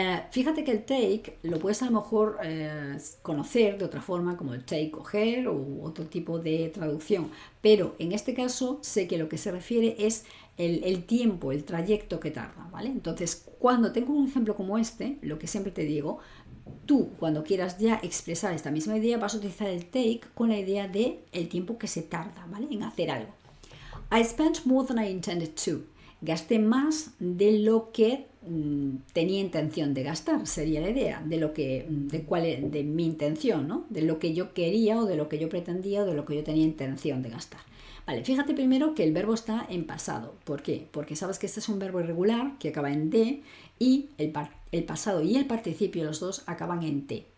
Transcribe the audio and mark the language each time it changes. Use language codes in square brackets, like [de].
[es] Fíjate que el take lo puedes a lo mejor conocer de otra forma, como el take, coger o otro tipo de traducción, pero en este caso sé que lo que se refiere es el tiempo, el trayecto que tarda, ¿vale? Entonces, cuando tengo un ejemplo como este, lo que siempre te digo, tú cuando quieras ya expresar esta misma idea vas a utilizar el take con la idea de el tiempo que se tarda, ¿vale? En hacer algo. [en] I spent more than I intended to. [es] Gasté más de lo que tenía intención de gastar, sería la idea, de mi intención, ¿no? De lo que yo quería o de lo que yo pretendía o de lo que yo tenía intención de gastar. Vale, fíjate primero que el verbo está en pasado. ¿Por qué? Porque sabes que este es un verbo irregular que acaba en de y el pasado y el participio, los dos acaban en t.